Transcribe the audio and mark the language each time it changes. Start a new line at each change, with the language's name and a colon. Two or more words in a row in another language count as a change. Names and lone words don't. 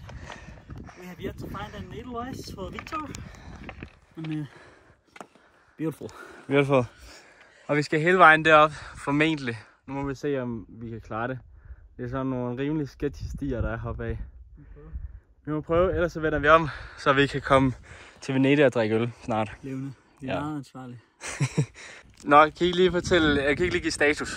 English: We have yet to find an edelweiss for Victor. And, beautiful. Beautiful.
Danish: Og vi skal hele vejen derop, formentlig. Nu må vi se, om vi kan klare det. Det er sådan nogle rimelig sketchy stier, der er heroppe af. Vi må prøve, ellers så vender vi om, så vi kan komme til Venedig og drikke øl snart. Levende. Vi er meget ansvarlige. Nå, kan I lige fortælle, jeg kan ikke lige give status.